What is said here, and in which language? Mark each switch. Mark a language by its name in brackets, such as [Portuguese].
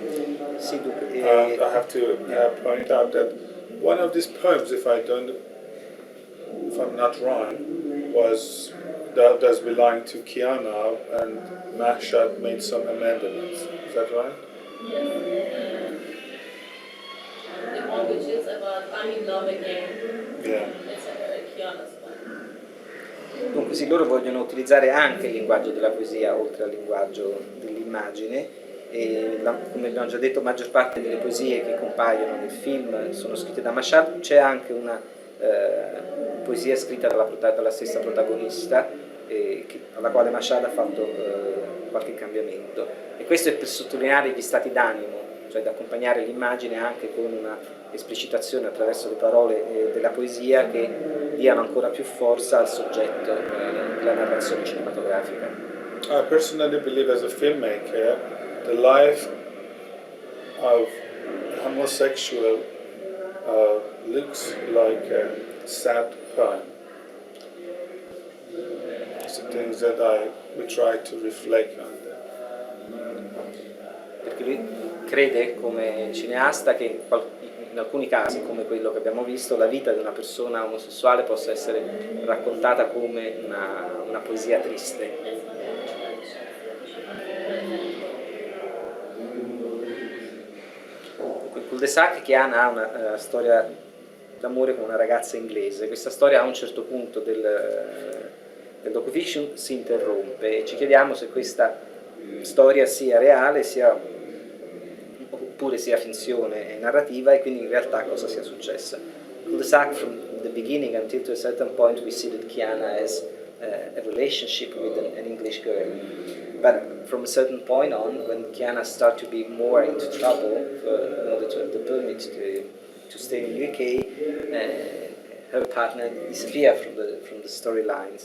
[English] And I have to point out that one of these poems, if I'm not wrong, does belong to Kiana, and Mashad made some amendments. Is that right? The one which is about I'm in love again. Yeah. It's a Kiana's one. [Italian] Dunque sì, loro vogliono utilizzare anche il linguaggio della poesia oltre al linguaggio dell'immagine e come abbiamo già detto, la maggior parte delle poesie che compaiono nel film sono scritte da Mashad. C'è anche una poesia scritta dalla stessa protagonista alla quale Mashad ha fatto qualche cambiamento, e questo è per sottolineare gli stati d'animo, cioè da accompagnare l'immagine anche con una esplicitazione attraverso le parole della poesia che diano ancora più forza al soggetto della narrazione cinematografica. [English] I personally believe as a filmmaker, the life of a homosexual looks like a sad poem. It's the things that we try to reflect on. [Italian] Perché lui crede come cineasta che in alcuni casi, come quello che abbiamo visto, la vita di una persona omosessuale possa essere raccontata come una poesia triste. Cul de Sac, Kiana ha una storia d'amore con una ragazza inglese. Questa storia a un certo punto del docufiction si interrompe e ci chiediamo se questa storia sia reale, oppure sia finzione narrativa, e quindi in realtà cosa sia successa. [English] Cul de Sac, from the beginning until to a certain point, we see that Kiana has a relationship with an English girl. But from a certain point on, when Kiana starts to be more into trouble in order to have the permit to stay in the UK, her partner disappears from the storyline.